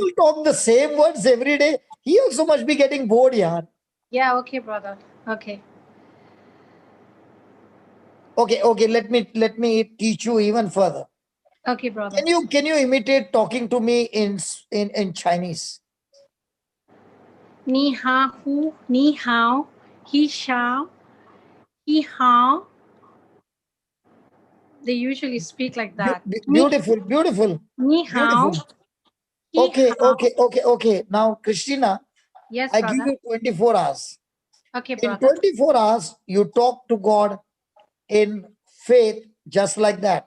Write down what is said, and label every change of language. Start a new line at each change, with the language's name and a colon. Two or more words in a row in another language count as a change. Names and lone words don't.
English: You talk the same words every day. He also must be getting bored, yaar. Yeah, okay, brother. Okay. Okay. Let me teach you even further. Okay, brother. Can you imitate talking to me in Chinese? Ni ha hu, ni hao, he shao, he hao. They usually speak like that. Beautiful.
Chinese: Ni hao.
English: Okay. Now, Christina, Yes, I brother. give you 24 hours. Okay, In brother. 24 hours, you talk to God in faith just like that.